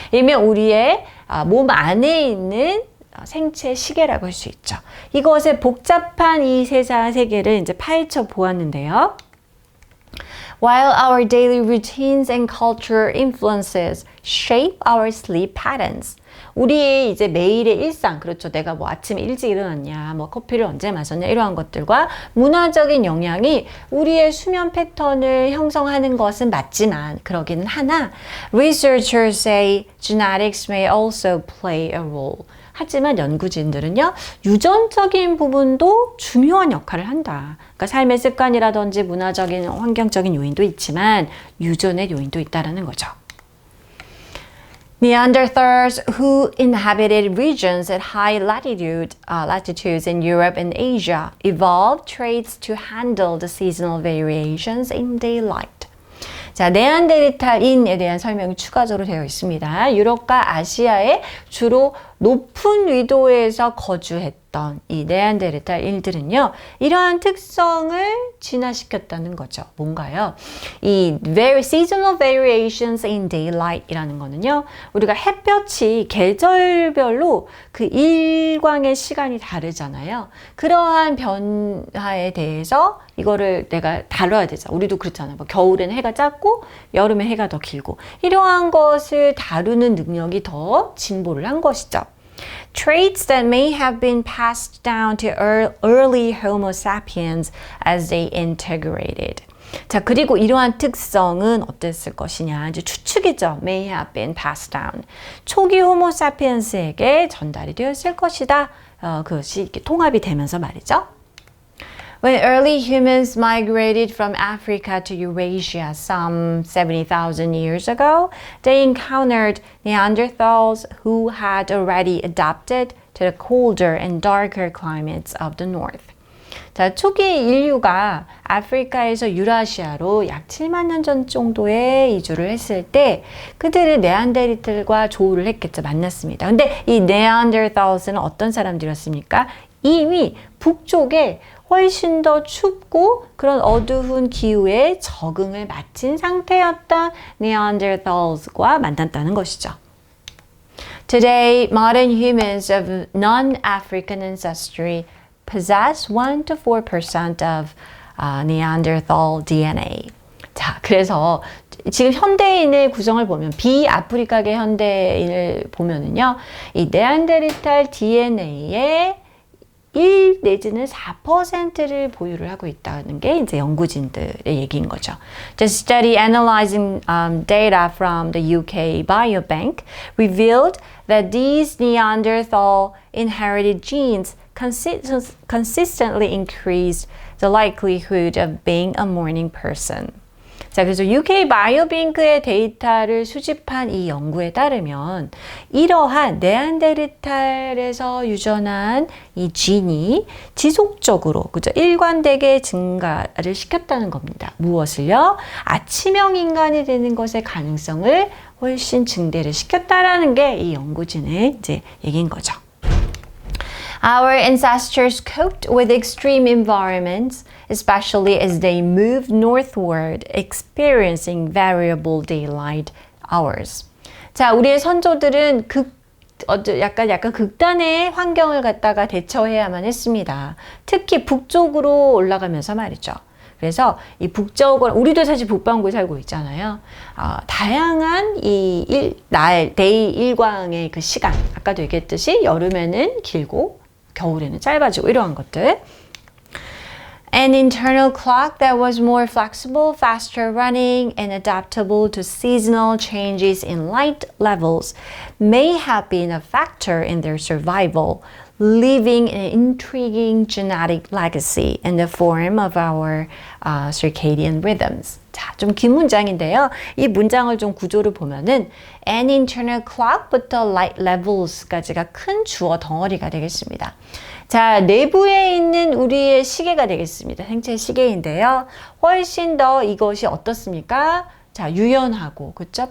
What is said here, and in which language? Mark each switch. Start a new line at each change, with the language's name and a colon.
Korean: 일명 우리의 몸 안에 있는 생체 시계라고 할 수 있죠. 이것의 복잡한 이 세계를 이제 파헤쳐 보았는데요.
English: While our daily routines and culture influences shape our sleep patterns.
Korean: 우리의 이제 매일의 일상, 그렇죠. 내가 뭐 아침에 일찍 일어났냐, 뭐 커피를 언제 마셨냐, 이러한 것들과 문화적인 영향이 우리의 수면 패턴을 형성하는 것은 맞지만, 그러기는 하나,
English: researchers say genetics may also play a role.
Korean: 하지만 연구진들은요, 유전적인 부분도 중요한 역할을 한다. 그러니까 삶의 습관이라든지 문화적인, 환경적인 요인도 있지만 유전의 요인도 있다는 거죠.
English: Neanderthals who inhabited regions at high latitudes in Europe and Asia evolved traits to handle the seasonal variations in daylight.
Korean: 자, 네안데르탈인에 대한 설명이 추가적으로 되어 있습니다. 유럽과 아시아에 주로 높은 위도에서 거주했던 이 네안데르탈인들은요, 이러한 특성을 진화시켰다는 거죠. 뭔가요? 이
English: seasonal variations in daylight
Korean: 이라는 거는요, 우리가 햇볕이 계절별로 그 일광의 시간이 다르잖아요. 그러한 변화에 대해서 이거를 내가 다뤄야 되죠. 우리도 그렇잖아요. 뭐 겨울에는 해가 짧고 여름에 해가 더 길고 이러한 것을 다루는 능력이 더 진보를 한 것이죠.
English: Traits that may have been passed down to early Homo sapiens as they integrated.
Korean: 자, 그리고 이러한 특성은 어땠을 것이냐. 이제 추측이죠.
English: May have been passed down.
Korean: 초기 호모 사피엔스에게 전달이 되었을 것이다. 그것이 이렇게 통합이 되면서 말이죠.
English: When early humans migrated from Africa to Eurasia some 70,000 years ago, they encountered Neanderthals who had already adapted to the colder and darker climates of the north.
Korean: 자, 초기 인류가 아프리카에서 유라시아로 약 7만 년 전 정도에 이주를 했을 때 그들은 네안데르탈과 조우를 했겠죠. 만났습니다. 근데 이 네안데르탈스는 어떤 사람들이었습니까? 이미 북쪽에 훨씬 더 춥고 그런 어두운 기후에 적응을 마친 상태였던 네안데르탈스과 만났다는 것이죠.
English: Today, modern humans of non-African ancestry possess 1 to 4% of Neanderthal DNA.
Korean: 자, 그래서 지금 현대인의 구성을 보면 비아프리카계 현대인을 보면은요, 이 네안데르탈 DNA의 1 내지는 4%를 보유를 하고 있다는 게 이제 연구진들의 얘기인 거죠.
English: The study analyzing data from the UK Biobank revealed that these Neanderthal inherited genes consistently increased the likelihood of being a morning person.
Korean: 자, 그래서 UK 바이오뱅크의 데이터를 수집한 이 연구에 따르면 이러한 네안데르탈에서 유전한 이 진이 지속적으로 그죠? 일관되게 증가를 시켰다는 겁니다. 무엇을요? 아침형 인간이 되는 것의 가능성을 훨씬 증대를 시켰다라는 게 이 연구진의 이제 얘기인 거죠.
English: Our ancestors coped with extreme environments, especially as they moved northward, experiencing variable daylight hours.
Korean: 자, 우리의 선조들은 약간 극단의 환경을 갖다가 대처해야만 했습니다. 특히 북쪽으로 올라가면서 말이죠. 그래서 이 북쪽은 우리도 사실 북반구에 살고 있잖아요. 다양한 데이 일광의 그 시간, 아까도 얘기했듯이 여름에는 길고 겨울에는 짧아지고 이러한 것들.
English: An internal clock that was more flexible, faster running, and adaptable to seasonal changes in light levels may have been a factor in their survival, leaving an intriguing genetic legacy in the form of our circadian rhythms.
Korean: 자, 좀 긴 문장인데요. 이 문장을 좀 구조를 보면은 an internal clock부터 light levels까지가 큰 주어 덩어리가 되겠습니다. 자, 내부에 있는 우리의 시계가 되겠습니다. 생체 시계인데요. 훨씬 더 이것이 어떻습니까? 자, 유연하고, 그쵸?